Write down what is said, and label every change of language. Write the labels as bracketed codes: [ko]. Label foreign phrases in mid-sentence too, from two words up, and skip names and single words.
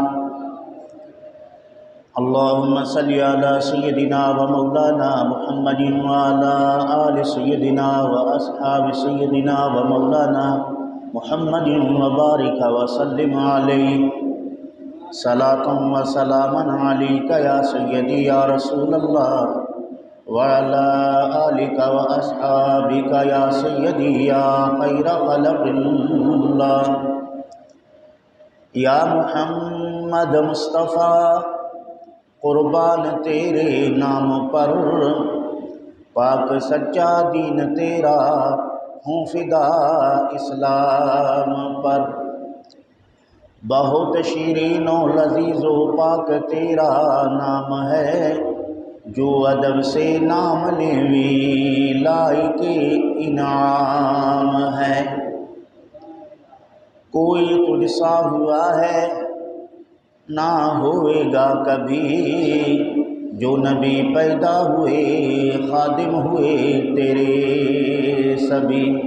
[ar] اللهم صل على سيدنا ومولانا محمد وعلى آل سيدنا وأصحاب سيدنا ومولانا محمد وبارك وسلم عليه صلاة وسلاما عليك يا سيدي يا رسول الله وعلى آلك وأصحابك يا سيدي يا خير خلق الله [ur] یا محمد مصطفیٰ قربان تیرے نام پر پاک سچا دین تیرا ہوں فدا اسلام پر بہت شیرین و لذیذ و پاک تیرا نام ہے جو ادب سے نام لیوی لائق انعام ہے کوئی تجھ سا ہوا ہے نہ ہوئے گا کبھی جو نبی پیدا ہوئے خادم ہوئے تیرے سبھی،